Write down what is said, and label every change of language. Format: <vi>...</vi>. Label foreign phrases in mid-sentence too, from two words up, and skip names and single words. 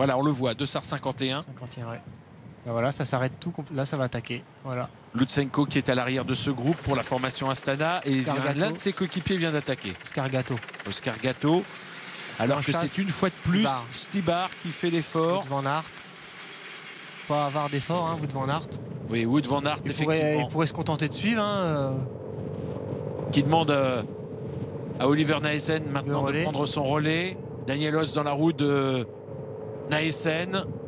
<fr>Voilà, on le voit, 2h51. 51, ouais. Ben voilà, ça s'arrête tout. Là, ça va attaquer. Voilà. Lutsenko qui est à l'arrière de ce groupe pour la formation Astana. Et l'un de ses coéquipiers vient d'attaquer. Oscar Gatto. Alors que c'est une fois de plus Stybar qui fait l'effort. Wout van Aert. Pas avoir d'effort, hein, Wout van Aert. Oui, Wout van Aert, effectivement. Il pourrait se contenter de suivre. Hein, Qui demande à Oliver Naesen maintenant de prendre son relais. Daniel Oss dans la roue de Naesen.</fr>